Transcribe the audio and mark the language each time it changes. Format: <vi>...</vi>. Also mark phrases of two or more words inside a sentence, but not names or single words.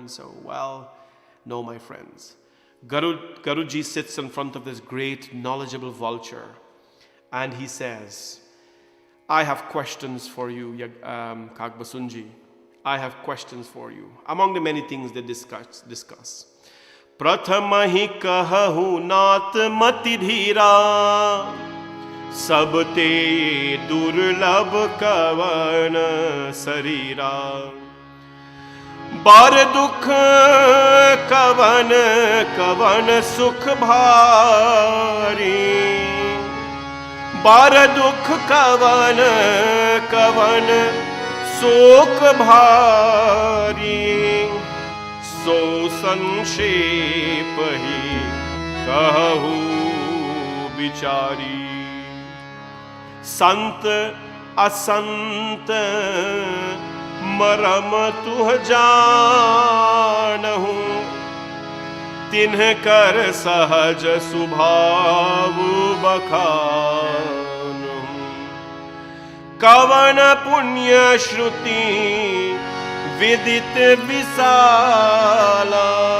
<en>And so, well, no, my friends. Garudji sits in front of this great knowledgeable vulture and he says, I have questions for you, Kagbasundji. I have questions for you. Among the many things they discuss.</en> <awa>प्रथमहि कहहु नाथ मति धीरा सबते दुर्लभ कवन सरीरा बड़ दुख कवन कवन सुख भारी बड़ दुख कवन कवन शोक भारी सो संक्षेप ही कहू बिचारी संत असंत मरम तुह जानहु तिन्ह कर सहज सुभाव बखान कवन पुण्य श्रुति विदित विशाला</awa>